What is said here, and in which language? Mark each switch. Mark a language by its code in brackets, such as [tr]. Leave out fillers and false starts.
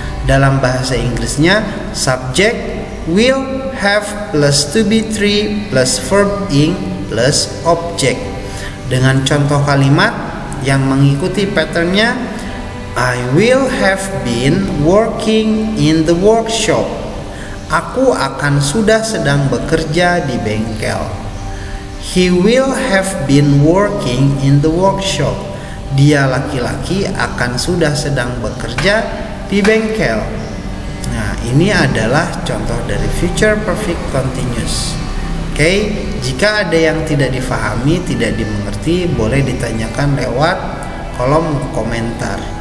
[en] Dalam bahasa Inggrisnya, subject will, have, plus to be 3, plus verb ing, plus object. Dengan contoh kalimat yang mengikuti patternnya, I will have been working in the workshop. [id] Aku akan sudah sedang bekerja di bengkel. [en] He will have been working in the workshop. [id] Dia laki-laki akan sudah sedang bekerja di bengkel. Nah, ini adalah contoh dari future perfect continuous. Oke, jika ada yang tidak difahami, tidak dimengerti, boleh ditanyakan lewat kolom komentar.